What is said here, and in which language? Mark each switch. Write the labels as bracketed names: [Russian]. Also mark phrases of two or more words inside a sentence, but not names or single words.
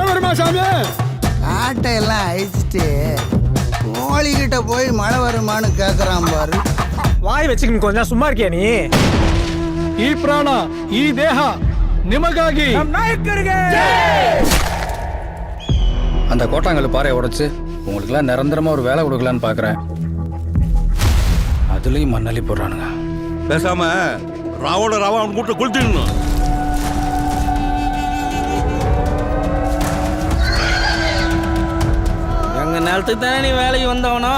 [Tamil] சாமி. ஆட்டையெல்லாம் அழிச்சிட்டு கோழிகிட்ட போய் மழை வருமானு கேக்குறான் பாரு. வாய் வச்சுக்கின்னு கொஞ்சம் சும்மா இருக்கியா நீ? [Kannada] ಈ ಪ್ರಾಣ ಈ ದೇಹ ನಿಮಗಾಗಿ. [Tamil] அந்த கோட்டாங்கல் பாறையை உடைச்சு உங்களுக்குலாம் நிரந்தரமா ஒரு வேலை கொடுக்கலான்னு பாக்குறேன். அதுலயும் மண்ணள்ளி போடுறானுங்க. பேசாம ராவோட ராவா அவன் கூட்ட கொளுத்திடணும். எங்க நிலத்துக்கு தானே நீ வேலைக்கு வந்தவனா?